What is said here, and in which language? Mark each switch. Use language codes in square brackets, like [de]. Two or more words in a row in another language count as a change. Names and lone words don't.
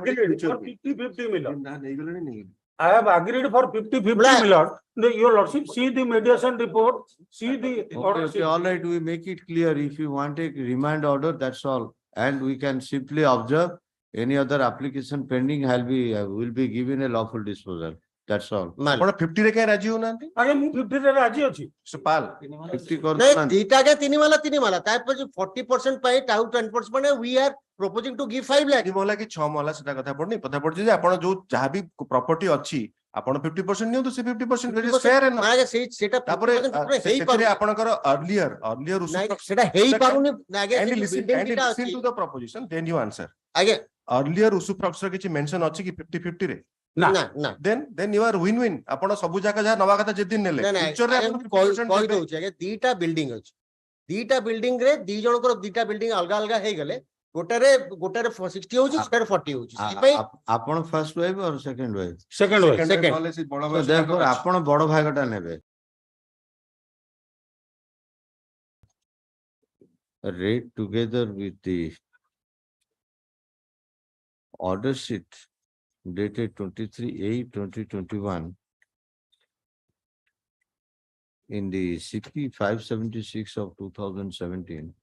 [en] agreed for 50-50 million. I have agreed for 50-50 Black. million. Your lordship, see the mediation report, see the Okay, order. okay, all right, we make it clear. If you want a remand order, that's all. And we can simply observe any other application pending will be given a lawful disposal. That's all. [or] ଆପଣ 50 ରେ କାଇଁ ରାଜି ହଉନାହାନ୍ତି? ଆଜ୍ଞା ମୁଁ 50 ରେ ରାଜି ଅଛି। ସୁପାଲ 50 ନାଇଁ, କରୁନାହାନ୍ତି। ଦିଟା କେ ତିନି ମାଲା ତାପରେ 40% ପାଇଁ ଆଉ 10% ମାନେ [en] we are proposing to give 5 lakh. [or] 3 ମହଲା କି 6 ମହଲା ସେଟା କଥା ପଡୁନି କଥା ପଡୁଛି ଯେ ଆପଣ ଯୋଉ ଯାହା ବି ପ୍ରପର୍ଟି ଅଛି ଆପଣ 50% ନିଅନ୍ତୁ ସେ 50% [en] that is fair enough। [or] ମାନେ ସେଟା ତାପରେ ସେଥିରେ ଆପଣଙ୍କର earlier ସେଟା ହେଇପାରୁନି ଆଜ୍ଞା [en] and [or] ସେ [en] listen [or] building ଦିଟା [en] to [or] ଅଛି [en] the proposition then you answer। [or] ଆଜ୍ଞା earlier Usuprak's ର କିଛି mention ଅଛି କି 50-50 ରେ? ନା ନା ନା [en] then you are win-win [or] ଆପଣ ସବୁ ଜାଗା ଯାହା ନବା କଥା ଯେଦିନ ନେଲେ future ରେ ଆପଣ 50% କହି ଦେବେ। ଦଉଛି ଆଜ୍ଞା ଦିଟା ବିଲ୍ଡିଂ ଅଛି ଦିଟା ବିଲ୍ଡିଂ ରେ ଦି ଜଣଙ୍କର ଦିଟା ବିଲ୍ଡିଂ ଅଲଗା ଅଲଗା ହେଇଗଲେ ଗୋଟାରେ 60 ହଉଛି ଗୋଟାରେ 40 ହଉଛି ସେଥିପାଇଁ [en] ଆପଣ first wife or second wife? second wife. second। [or] ନହେଲେ ସେ ବଡ [en] So [or] ବୟସ [en] therefore [or] ତାଙ୍କର ଅଛି। ଆପଣ ବଡ ଭାଗଟା ନେବେ। [en] Read together with the order sheet dated 23/8/2021 in the CP 576 of 2017.